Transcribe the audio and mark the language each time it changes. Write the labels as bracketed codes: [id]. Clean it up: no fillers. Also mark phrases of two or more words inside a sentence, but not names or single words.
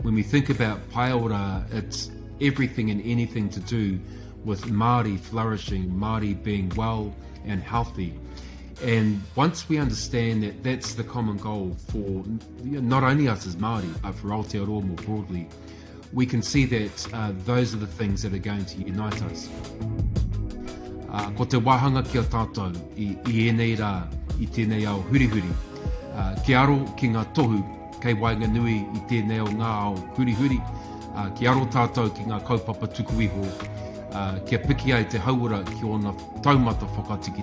[en] When we think about paiora, it's everything and anything to do with Māori flourishing, Māori being well and healthy. And once we understand that that's the common goal for not only us as Māori, but for Aotearoa more broadly, we can see that those are the things that are going to unite us. [mi] Ko te wahanga ki a tātou i enei rā, i tēnei ao hurihuri. Ki aro ki ngā tohu, kei wainga nui i tēnei ao ngā ao hurihuri. Ki aro tātou ki ngā kaupapa tuku iho. Kia piki ai te hauora ki ona taumata whakatikitiki.